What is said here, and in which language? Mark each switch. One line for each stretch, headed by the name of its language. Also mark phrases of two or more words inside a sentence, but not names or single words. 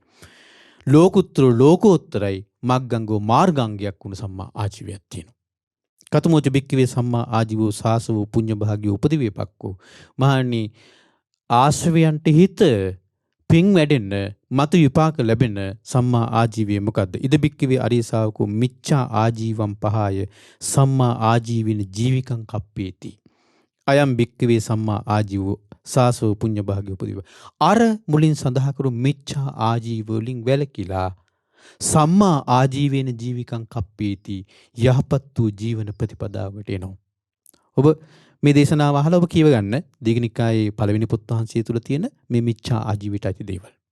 Sinhala: ලෝකුත්තරෝ ලෝකෝත්තරයි මග්ගංගෝ මාර්ගාංගයක් වුණ සම්මා ආජීවයක් තියෙනවා.
Pali: කතමෝච බික්කවේ සම්මා ආජීවෝ සාසවෝ පුඤ්ඤ භාගියෝ උපදි වේපක්කෝ.
Sinhala: මහණනි ආශ්‍රවයන්ට හිත පින් වැඩෙන්න මතු විපාක ලැබෙන සම්මා ආජීවය මොකද්ද?
Pali: ඉද බික්කවේ අරිය ශාවකෝ මිච්ඡා ආජීවම් පහය සම්මා ආජීවින ජීවිකං කප්පේති. අයම් බික්කවේ සම්මා ආජීවෝ සාසෝ පුඤ්ඤ භාග්‍ය උපදීව.
Sinhala: අර මුලින් සඳහන් කරු මිච්ඡා ආජීව වලින් වැළකීලා
Pali: සම්මා ආජීවේන ජීවිකං කප්පේති
Sinhala: යහපත් වූ ජීවන ප්‍රතිපදාවට එනවා. ඔබ මේ දේශනාව අහලා ඔබ කියව ගන්න දීඝනිකායේ පළවෙනි පොත් වහන්සේ තුල තියෙන මේ මිච්ඡා ආජීවයට ඇති දේවල්.